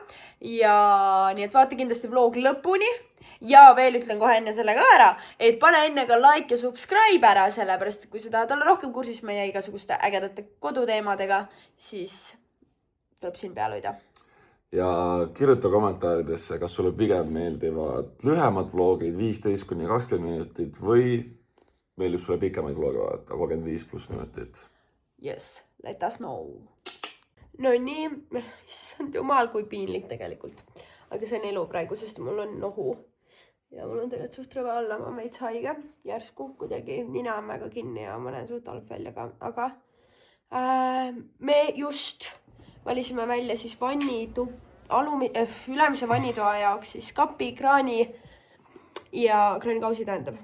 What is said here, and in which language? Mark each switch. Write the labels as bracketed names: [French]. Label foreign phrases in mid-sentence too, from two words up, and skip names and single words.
[Estonian] Ja nii et vaata kindlasti vlog lõpuni. Ja veel ütlen kohe enne selle ka ära, et pane enne ka like ja subscribe ära, sellepärast kui sa tahad olla rohkem kursis meie igasuguste ägedate koduteemadega, siis tuleb siin peal hoida. Ja kirjuta kommentaaridesse, kas sulle pigem meeldivad lühemad vlogid 15–20 minutit või meeldib sulle pikemaid vloge vaadata 35+ minutit. [English] Yes, let us know. [Estonian] No nii, issand jumal, kui piinlik tegelikult. Aga see on elu praegu, sest mul on nohu. Ja mul on tegelikult suht rõve olla, ma veits haige. Järsku kuidagi nina on väga kinni ja ma näen suht halb välja ka. Aga me just valisime välja siis ülemise vannitoa jaoks siis kapi, kraani ja kraanikausi tähendab.